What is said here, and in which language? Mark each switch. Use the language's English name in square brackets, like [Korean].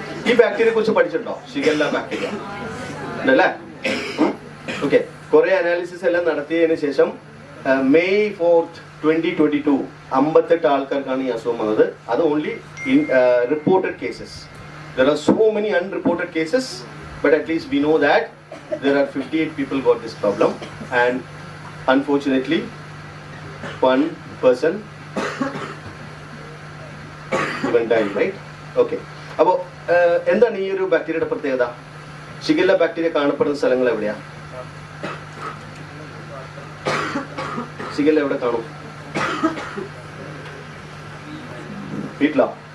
[Malayalam] ഈ ബാക്ടീരിയയെ കുറിച്ച് പഠിച്ചിട്ടുണ്ടോ? ഷിഗല്ല ബാക്ടീരിയ ഉണ്ടല്ലേ? ഓക്കെ, കുറെ അനാലിസിസ് എല്ലാം നടത്തിയതിനു ശേഷം May 4th, 2022 58 ആൾക്കാർക്കാണ് ഈ അസുഖം വന്നത്. അത് only reported cases. [English] There are so many unreported cases, but at least we know that there are 58 people got this problem, and unfortunately one person even died, right? [Malayalam] Okay, അപ്പോൾ എന്താണ് ഈ ഒരു ബാക്ടീരിയയുടെ പ്രത്യേകത? ഷിഗല്ല ബാക്ടീരിയ കാണപ്പെടുന്ന സ്ഥലങ്ങൾ എവിടെയാ? Shigella എവിടെ കാണും? വീട്ടിലോ?